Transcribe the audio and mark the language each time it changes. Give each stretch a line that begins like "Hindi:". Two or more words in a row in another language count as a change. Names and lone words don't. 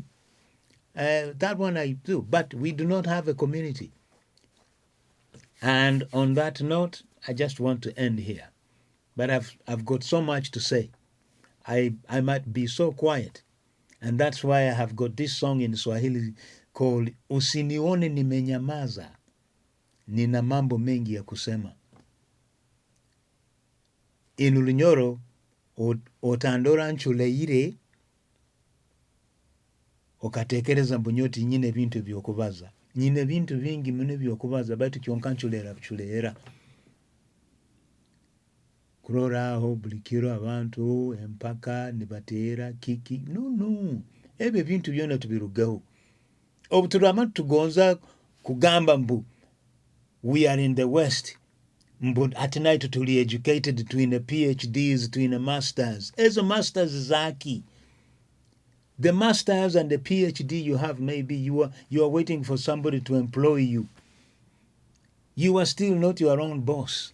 English: That one I do, but we do not have a community. And on that note, I just want to end here. But I've got so much to say. I might be so quiet. And that's why I have got this song in Swahili called Usinione Nimenyamaza.
Swahili: Nina mambo mengi ya kusema.
Nyoro: In Lunyoro, otandora nchuleire, okatekereza mbonyoti nyine bintu byokubaza. Nyine bintu vingi mune byokubaza, baitu kyonka nchuleera. Kurora aho bulikiro abantu empaka nibateera kiki no ebyo bintu byona tubirugaho obuturama tugonza kugamba mbu
English: we are in the west mbu at night tuli educated between the PhDs between the masters ezo masters zaki the masters and the PhD you have, maybe you are waiting for somebody to employ you are still not your own boss.